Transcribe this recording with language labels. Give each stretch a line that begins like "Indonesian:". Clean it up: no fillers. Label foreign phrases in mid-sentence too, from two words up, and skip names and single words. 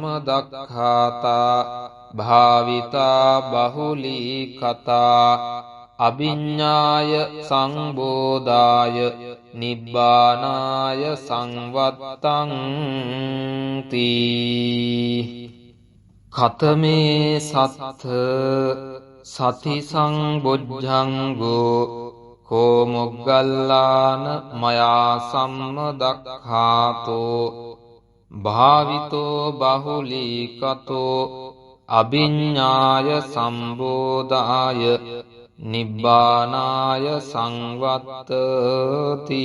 Pali: සම්මදක්ඛාතා භාවිතා බහුලී කතා අභිඤ්ඤාය සංබෝධාය නිබ්බානාය සංවත්තං තී කතමේ සත්ථ සති සංබොජ්ජංගෝ කෝ මොග්ගල්ලාන මයා සම්මදක්ඛාතෝ භාවිතෝ බහුලීකතෝ අභිඤ්ඤාය සම්බෝධාය නිබ්බානාය සංවත්තති